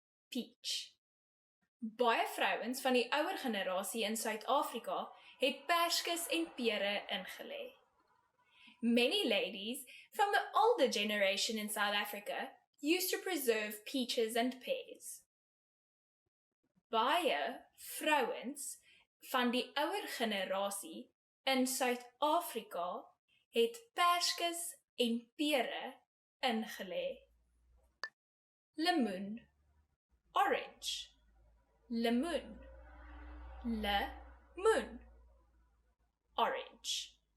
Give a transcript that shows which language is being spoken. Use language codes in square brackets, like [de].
[af] Peach. Baie vrouens van die ouer generasie in Suid-Afrika het perskes en pere ingelê. [en] Many ladies from the older generation in South Africa used to preserve peaches and pears. [af] Baie vrouens van die ouer generasie in Suid-Afrika het perskes en pere ingelê. Lemoen, orange, lemoen, lemoen, orange.